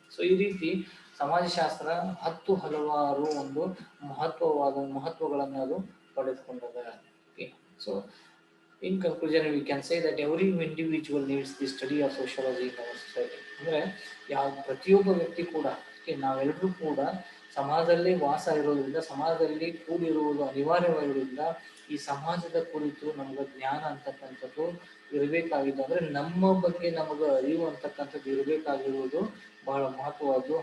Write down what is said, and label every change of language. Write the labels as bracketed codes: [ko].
[kn] So ಈ ರೀತಿ ಸಮಾಜಶಾಸ್ತ್ರ ಹಲವಾರು ಒಂದು ಮಹತ್ವಗಳನ್ನ ಅದು ಪಡೆದುಕೊಂಡದ. [en] So in conclusion we can say that every individual needs the study of sociology in our society. [kn] ಅಂದ್ರೆ ಪ್ರತಿಯೊಬ್ಬ ವ್ಯಕ್ತಿ ಕೂಡ, ನಾವೆಲ್ಲರೂ ಕೂಡ ಸಮಾಜದಲ್ಲಿ ವಾಸ ಇರೋದ್ರಿಂದ, ಸಮಾಜದಲ್ಲಿ ಕೂಡಿರುವುದು ಅನಿವಾರ್ಯವಾಗಿರೋದ್ರಿಂದ ಈ ಸಮಾಜದ ಕುರಿತು ನಮ್ಗೆ ಜ್ಞಾನ ಅಂತಕ್ಕಂಥದ್ದು ಇರಬೇಕಾಗಿದ್ದು, ಅಂದ್ರೆ ನಮ್ಮ ಬಗ್ಗೆ ನಮಗ ಅರಿವು ಅಂತಕ್ಕಂಥದ್ದು ಇರಬೇಕಾಗಿರುವುದು ಬಹಳ ಮಹತ್ವವಾದ್ದು.